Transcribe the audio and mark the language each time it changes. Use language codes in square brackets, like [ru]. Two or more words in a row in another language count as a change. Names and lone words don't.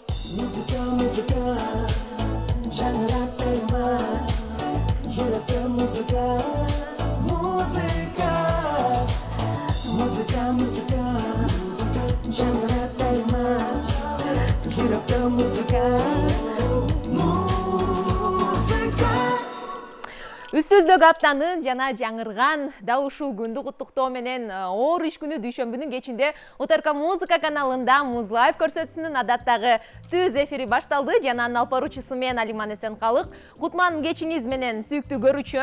[kk] Музыка, музыка, жаңғырықтырма, жүректі музыка, музыка. Музыка, музыка, музыка, жаңғырықтырма, жүректі музыка, музыка. [ky] Үстүздөгү аптанын жана жаңырган дал ушул күндү куттуктоо менен оор иш күнү дүйшөмбүнүн кечинде УТРК музыка каналында Муз Лайв көрсөтүүсүнүн адаттагы түз эфири башталды. Жана анын алпаруучусу мен Алиман Эсенкалык. Кутман кечиңиз менен сүйүктүү көрүүчү.